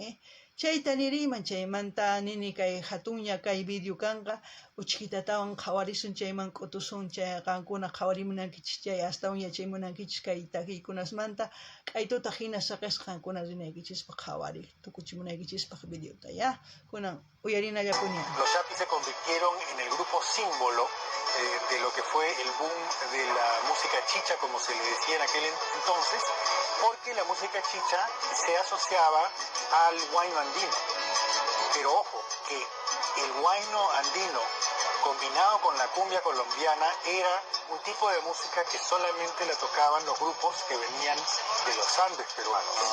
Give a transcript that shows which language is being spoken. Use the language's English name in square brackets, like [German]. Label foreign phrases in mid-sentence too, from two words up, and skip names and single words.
[Quechua] Chayta niriman, chaymanta nini kay hatunya kay video kanqa uchkitatawan qhawarisun chayman k'utusun, chay qankuna qhawarimunankichis chay astawan yachaymunankichis kay takiykunasmanta k'aytuta hina saqisqankuna rinaykichispaq qhawariq tukuchimunaykichispaq videota, ya kunan uyarinallapuña. [Spanish] Los Chapis se convirtieron en el grupo símbolo de lo que fue el boom de la música chicha, como se le decía en aquel entonces, porque la música chicha se asociaba al huayno andino. Pero ojo, que el huayno andino combinado con la cumbia colombiana era un tipo de música que solamente la tocaban los grupos que venían de los Andes peruanos.